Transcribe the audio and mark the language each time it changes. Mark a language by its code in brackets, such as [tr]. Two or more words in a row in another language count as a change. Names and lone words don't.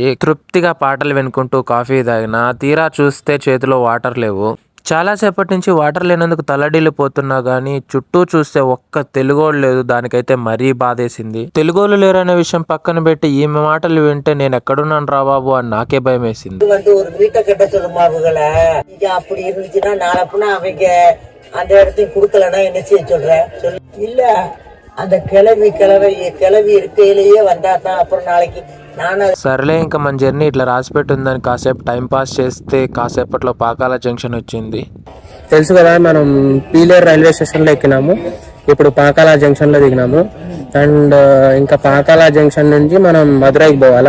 [te] తృప్తిగా పాటలు వినుకుంటూ కాఫీ తాగినా. తీరా చూస్తే చేతిలో వాటర్ లేవు. చాలాసేపటి నుంచి వాటర్ లేనందుకు తల్లడిల్లిపోతున్నా గానీ చుట్టూ చూస్తే ఒక్క తెలుగోళ్ళు లేదు. దానికైతే మరీ బాధేసింది. తెలుగోళ్ళు లేరనే విషయం పక్కన పెట్టి ఈమె మాటలు వింటే నేను ఎక్కడున్నాను రా బాబు అని నాకే భయం వేసింది. [ta] அப்படி இருந்துச்சுன்னா நான் அப்பனா அவங்க அந்த இடத்தையும் குடுக்கலன்னா என்ன செய்ய சொல்ற சொல்லு. இல்ல அந்த கிளவி இருக்கையிலேயே வந்தாதான் அப்புறம் நாளைக்கு [te] సరేలే ఇంకా మన జర్నీ ఇట్లా రాసిపెట్టి ఉందని కాసేపు [en] time pass [te] చేస్తే కాసేపట్లో పాకాల జంక్షన్ వచ్చింది. తెలుసు కదా, మనం పీలేరు రైల్వే స్టేషన్లో ఎక్కినాము. ఇప్పుడు పాకాల జంక్షన్లో దిగినాము. అండ్ ఇంకా పాకాల జంక్షన్ నుంచి మనం మదురైకి పోవాలా.